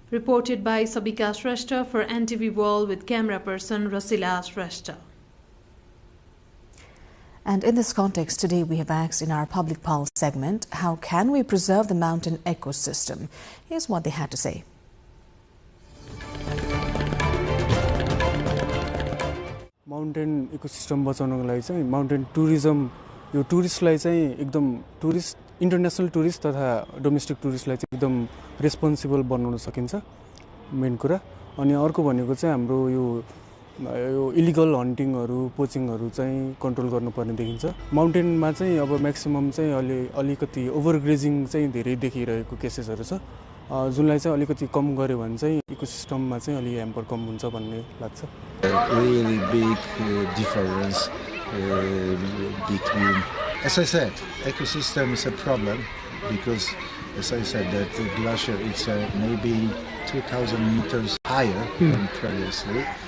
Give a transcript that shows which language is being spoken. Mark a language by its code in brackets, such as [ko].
[en] Reported by Sabika Shrestha for NTV World with camera person Rasila Shrestha. And in this context, today we have asked in our Public Pulse segment, how can we preserve the mountain ecosystem? Here's what they had to say. [ne] Mountain ecosystem बचाउनको लागि चाहिँ mountain tourism यो टुरिस्टलाई चाहिँ एकदम international tourist तथा domestic टुरिस्टलाई चाहिँ एकदम responsible बनाउन सकिन्छ मेन कुरा। अनि अर्को भनेको चाहिँ हाम्रो यो इलिगल हन्टिङहरु पोचिङहरु चाहिँ कन्ट्रोल गर्नुपर्ने देखिन्छ। माउन्टेनमा चाहिँ अब म्याक्सिमम चाहिँ अलिकति ओभरग्रेजिङ चाहिँ धेरै देखिरहेको केसेसहरु छ, जुनलाई चाहिँ अलिकति कम गर्यो भने चाहिँ इकोसिस्टममा चाहिँ अलि ह्याम्पर कम हुन्छ भन्ने लाग्छ। [en] Really big difference between, as I said, ecosystem is a problem because, as I said, that the glacier is maybe 2,000 meters higher than previously.